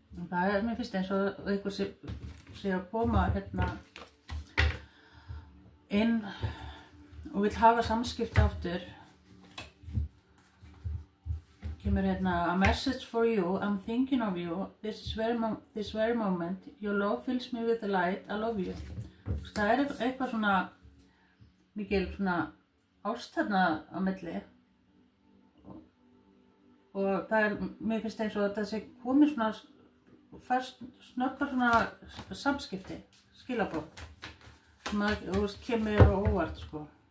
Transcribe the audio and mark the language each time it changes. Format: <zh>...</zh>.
<is>Það er mér finnst eins og einhver sé að koma inn og vill hafa samskipti aftur. Kemur</is> <en>a message for you, I'm thinking of you, this very moment, your love fills me with the light, I love you.</en> <is>Það er eitthvað svona mikil svona ást þarna á milli og það er, mér finnst eins og þetta sé komið svona fast snöggar svona samskipti, skilaboð sem að kemur á óvart sko.</is>